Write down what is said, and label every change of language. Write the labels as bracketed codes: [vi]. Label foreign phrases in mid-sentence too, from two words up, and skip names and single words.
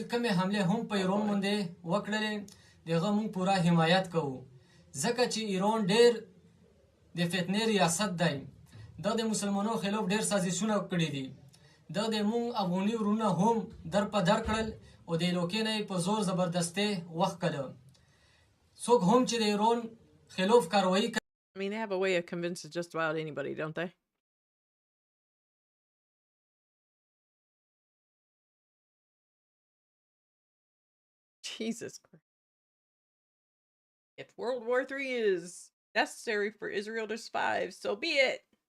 [ps] کومه حمله هم په ایران باندې وکړلې دغه مونږ پورا حمایت کوو ځکه چې ایران ډېر د فتنې ریاست دی دا د مسلمانانو خلاف ډېر سازشونه کړي دي دا د مونږ افغاني ورونه هم در په در کړل او د لوکې نه په زور زبردستی وخت کړه څوک هم چې د ایران خلاف کاروایی کوي. [en] I mean, they have a way of convincing just about anybody, don't they? Jesus Christ. If World War III is necessary for Israel to survive, so be it.